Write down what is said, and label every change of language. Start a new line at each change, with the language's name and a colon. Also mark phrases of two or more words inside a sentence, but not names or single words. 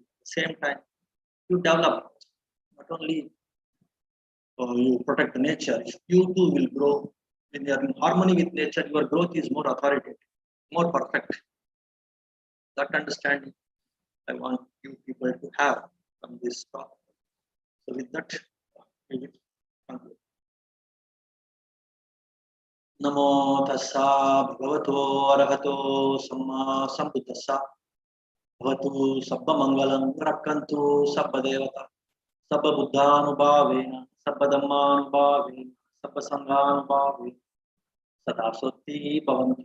English: At the same time, you develop not only you protect the nature, if you too will grow. When you are in harmony with nature, your growth is more authoritative, more perfect. That understanding I want you people to have from this talk. So with that, we will conclude.
Pali: Namo tassa bhagavato arahato samma sambuddhassa bhavatu sabba mangalam rakkantu sabba devata sabba buddhanubhavena sabba dhammanubhavena sabba sanghanubhavena sada sotti bhavantu